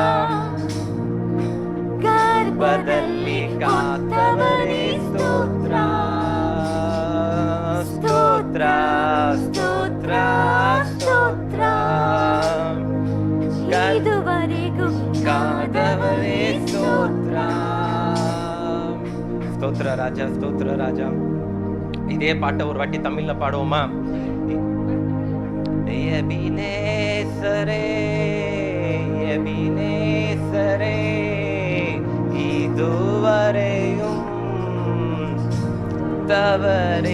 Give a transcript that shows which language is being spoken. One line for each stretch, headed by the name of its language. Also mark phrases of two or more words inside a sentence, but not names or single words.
Kannada: ಗರ್ಭದಲ್ಲಿ ಕಾತವರೇ ಸ್ತೋತ್ರ ಸ್ತೋತ್ರ ಸ್ತೋತ್ರ ಸ್ತೋತ್ರ. ಇದುವರೆಗೂ ಕಾದವರೇ ಸ್ತೋತ್ರ ಸ್ತೋತ್ರ ರಾಜ ಸ್ತೋತ್ರ ರಾಜ.
Tamil: இதே பாட்டை ஒரு வாட்டி தமிழ்ல பாடுவோமா? எபினேசரே எபினேசரே, இதுவரையும் தவறே.